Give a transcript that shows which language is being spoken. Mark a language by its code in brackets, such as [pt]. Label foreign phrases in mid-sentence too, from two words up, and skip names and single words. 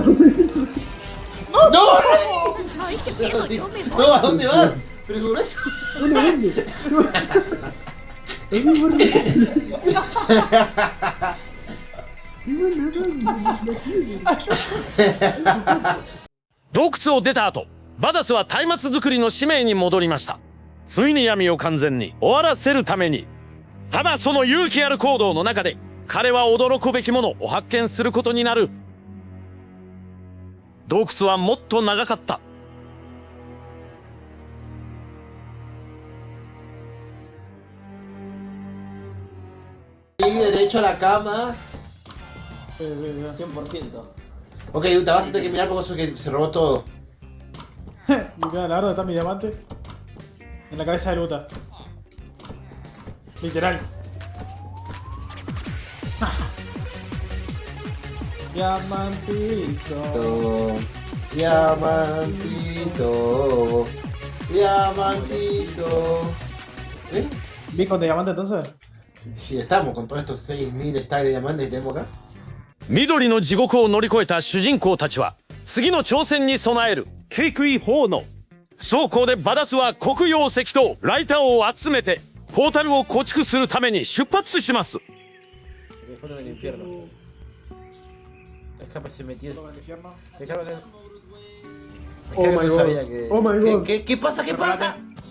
[es] ¡No! ¡No! ¿A dónde vas? Pero con eso. ¿Dónde, dónde? Es mi barrio. Y bueno, [ja] 洞窟を出た後バダスは松明作りの使命に戻りました。ついに闇を完全に終わらせるためにただその勇気ある行動の中で彼は驚くべきものを発見することになる。洞窟はもっと長かった。 [es] Derecho a la cama. 100%. Ok, Uta, vas a tener que mirar porque eso que se robó todo. Literal, la verdad está mi diamante en la cabeza de Luta. Literal. Diamantito. Diamantito. Diamantito. ¿Eh? ¿Bien con diamante entonces? Si estamos con todos estos 6000 stacks de diamantes que tenemos acá. [ja] 緑の地獄を乗り越えた主人公たちは次の挑戦に備えるケイクイ4の倉庫でバダスは黒曜石とライターを集めてポータルを構築するために出発します。 [es] Fueron del infierno. Escape se metió. infierno. [en] Oh my god. Oh my god. [es] ¿Qué pasa? ¿Qué pasa?